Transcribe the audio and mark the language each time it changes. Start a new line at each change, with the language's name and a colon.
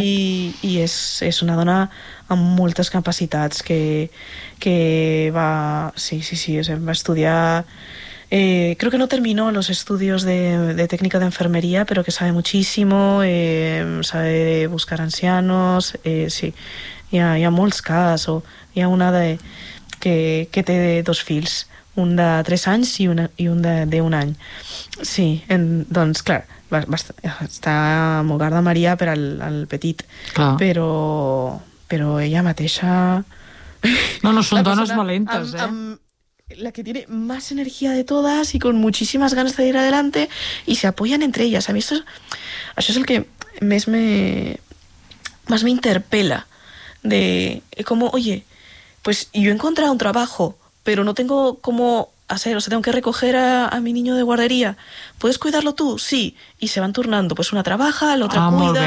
Catalan: I és una dona amb moltes capacitats que va... Sí. O sigui, va estudiar...
Spanish: creo que no terminó los estudios de técnica de enfermería, pero que sabe muchísimo, sabe buscar ancianos, sí.
Catalan: Hi ha molts cas, o hi ha una que té dos fills, un de 3 anys i un d'un any. Sí, doncs clar, està amb Hogar de Maria per al petit, però ella mateixa... No, són dones valentes,
Spanish: La que tiene más energía de todas y con muchísimas ganas de ir adelante y se apoyan entre ellas.
Catalan: A mí això és el que més me interpela.
Spanish: De como, oye, pues yo he encontrado un trabajo, pero no tengo cómo hacer, o sea, tengo que recoger a mi niño de guardería. ¿Puedes cuidarlo tú? Sí. Y se van turnando, pues una trabaja, la otra cuida,